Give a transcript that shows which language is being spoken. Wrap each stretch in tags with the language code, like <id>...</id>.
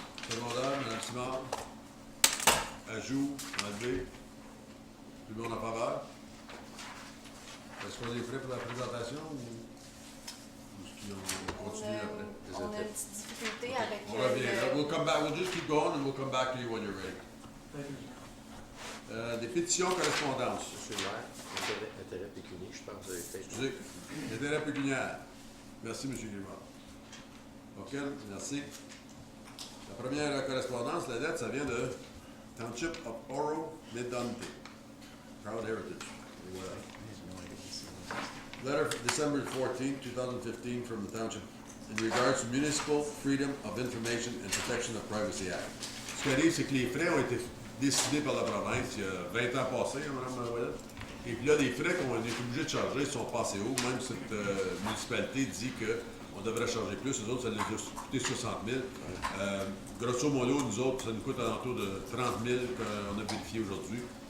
<fr>Secondaire, Mme Simard. Ajout, enlevé. Tout le monde en faveur? Est-ce qu'on est prêt pour la présentation ou est-ce qu'on continue après? On a une petite difficulté avec On revient.</fr> <en>We'll come back. We'll just keep going and we'll come back to you when you're ready.</en> <fr>Des pétitions correspondances. Monsieur le maire, intérêt pécunier, je pense que vous avez fait. Excusez. Intérêt pécuniaire. Merci, M. Guillemard. OK, merci. La première correspondance, la lettre, ça vient de Township of Oro Medonte. Proud Heritage. Et voilà.</fr> <en>Letter of December 14, 2015 from the Township in regards to Municipal Freedom of Information and Protection of Privacy Act.</en> <fr>Ce qui arrive, c'est que les frais ont été décidés par la province il y a 20 ans passés, hein, Mme Ouellet. Et puis là, les frais qu'on est obligés de charger sont passés haut. Même cette municipalité dit qu'on devrait charger plus. Les autres, ça les a coûté 60 000. Grosso modo, nous autres, ça nous coûte alentour de 30 000 qu'on a vérifié aujourd'hui.</fr>